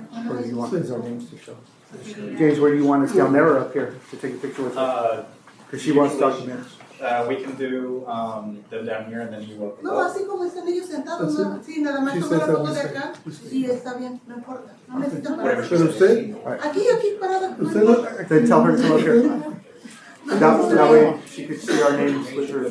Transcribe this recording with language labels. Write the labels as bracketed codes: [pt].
[en] Or do you want our names to show? James, where do you want us, down there or up here to take a picture with her? Because she wants documents. We can do them down here and then you will. [es] No, así como están ellos sentados, no, sí, nada más tomar la foto de acá, sí, está bien, no importa, no necesitan parar. Pero usted, Aquí parada, no usted importa. [en] Then tell her to come up here. That way she could see our names with her.